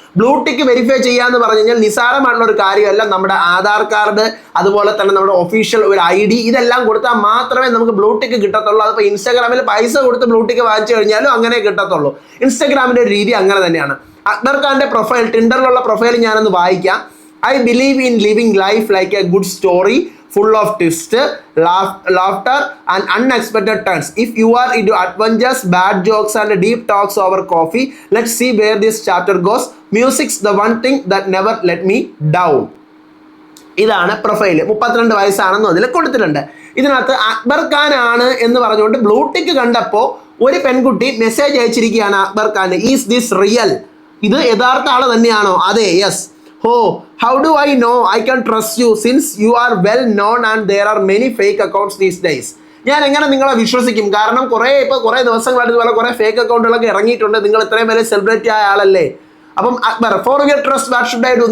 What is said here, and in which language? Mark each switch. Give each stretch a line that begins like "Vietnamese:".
Malayalam: ബ്ലൂടിക്ക് verify ചെയ്യാന്ന് പറഞ്ഞു കഴിഞ്ഞാൽ നിസാരമായിട്ടുള്ള ഒരു കാര്യമല്ല. നമ്മുടെ ആധാർ കാർഡ്, അതുപോലെ തന്നെ നമ്മുടെ ഒഫീഷ്യൽ ഒരു ID, ഇതെല്ലാം കൊടുത്താൽ മാത്രമേ നമുക്ക് ബ്ലൂടിക്ക് കിട്ടത്തുള്ളൂ. അതിപ്പോൾ ഇൻസ്റ്റാഗ്രാമിൽ പൈസ കൊടുത്ത് ബ്ലൂടിക്ക് വാങ്ങിച്ചു കഴിഞ്ഞാലും അങ്ങനെ കിട്ടത്തുള്ളൂ. ഇൻസ്റ്റാഗ്രാമിന്റെ ഒരു രീതി അങ്ങനെ തന്നെയാണ്. അക്ബർ ഖാന്റെ പ്രൊഫൈൽ, ടിൻഡറിലുള്ള പ്രൊഫൈൽ ഞാനൊന്ന് വായിക്കാം.
English: I believe in living life like a good story full of twists, laughter and unexpected turns. If you are into adventures, bad jokes and deep talks over coffee, let's see where this chapter goes. Music's the one thing that never let me down.
Malayalam: ഇതാണ് profile. 32 വയസ്സാണെന്നും അതിൽ കൊടുത്തിട്ടുണ്ട്. ഇതിനകത്ത് അക്ബർ ഖാൻ ആണ് എന്ന് പറഞ്ഞുകൊണ്ട് ബ്ലൂടിക്ക് കണ്ടപ്പോൾ ഒരു പെൺകുട്ടി message അയച്ചിരിക്കുകയാണ് Akbar Khan.
English: Is this real?
Malayalam: ഇത് യഥാർത്ഥ ആള് തന്നെയാണോ? അതെ, yes.
English: Oh, how do I know I can trust you since you are well known and there are many fake accounts these days?
Malayalam: ഞാൻ എങ്ങനെ നിങ്ങളെ വിശ്വസിക്കും? കാരണം കുറേ ദിവസങ്ങളായിട്ട് ഇതുപോലെ കുറേ ഫേക്ക് അക്കൗണ്ടുകളൊക്കെ ഇറങ്ങിയിട്ടുണ്ട്. നിങ്ങൾ ഇത്രയും വലിയ സെലിബ്രിറ്റി ആയ ആളല്ലേ. അപ്പം Akbar,
English: For your trust what should I do?